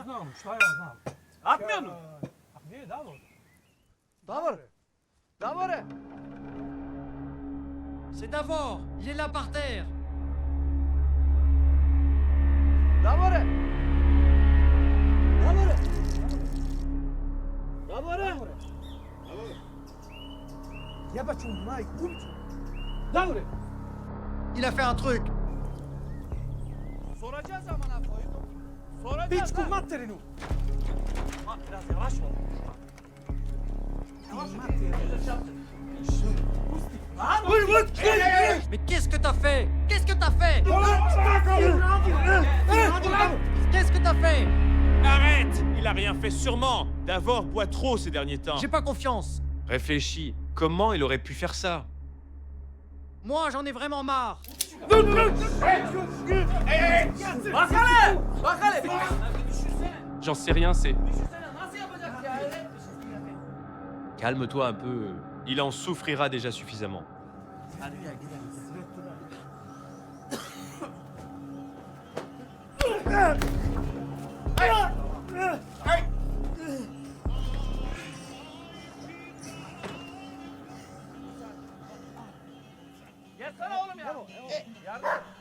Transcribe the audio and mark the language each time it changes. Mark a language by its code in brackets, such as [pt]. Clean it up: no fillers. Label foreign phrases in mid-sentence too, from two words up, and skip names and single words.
[tr] Atmıyor musun? Davor. Davor. [fr] C'est Davor, il est là par terre. Davor. Davor. Davor. Davor. Il a fait un truc. [tr] Soracağız amına koyayım. Soracağız. Hiç kummat terini. Bak biraz yavaş ol. Yavaş ol. [fr] Mais qu'est-ce que t'as fait? Qu'est-ce que t'as fait? Qu'est-ce que t'as fait? Arrête! Il a rien fait sûrement. Davor boit trop ces derniers temps. J'ai pas confiance. Réfléchis. Comment il aurait pu faire ça? Moi, j'en ai vraiment marre. [tr] Bak hele. Bak hele. [fr] J'en sais rien, c'est... [tr] Düşünsene nasıl yapacak ya? [fr] Calme-toi un peu. Il en souffrira déjà suffisamment. [tr] Hadi gel gidelim. Gelsene oğlum ya. Yardım.